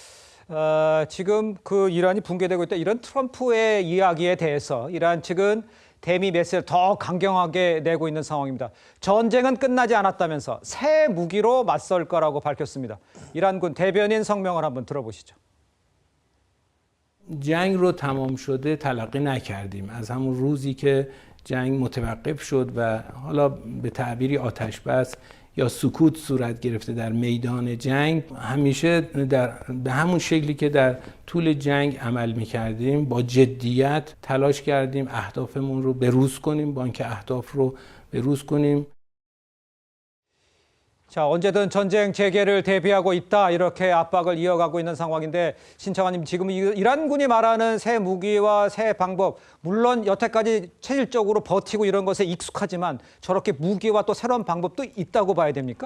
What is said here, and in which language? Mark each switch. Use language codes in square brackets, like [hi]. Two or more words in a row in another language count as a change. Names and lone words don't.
[ko] 지금 그 이란이 붕괴되고 있다, 이런 트럼프의 이야기에 대해서 이란 측은 대미 메시지를 더 강경하게 내고 있는 상황입니다. 전쟁은 끝나지 않았다면서 새 무기로 맞설 거라고 밝혔습니다. 이란군 대변인 성명을 한번 들어보시죠. [fa] جنگ رو تمام شده تلقی نکردیم از همون روزی که جنگ متوقف شد و حالا به تعبیری آتش بس یا سکوت صورت گرفته در میدان جنگ همیشه به همون شکلی که در طول جنگ عمل میکردیم با جدیت تلاش کردیم اهدافمون رو بروز کنیم بانک اهداف رو بروز کنیم. [ko] 자, 언제든 전쟁 재개를 대비하고 있다, 이렇게 압박을 이어가고 있는 상황인데, 신청아님, 지금 이란군이 말하는 새 무기와 새 방법, 물론 여태까지 체질적으로 버티고 이런 것에 익숙하지만 저렇게 무기와 또 새로운 방법도 있다고 봐야 됩니까?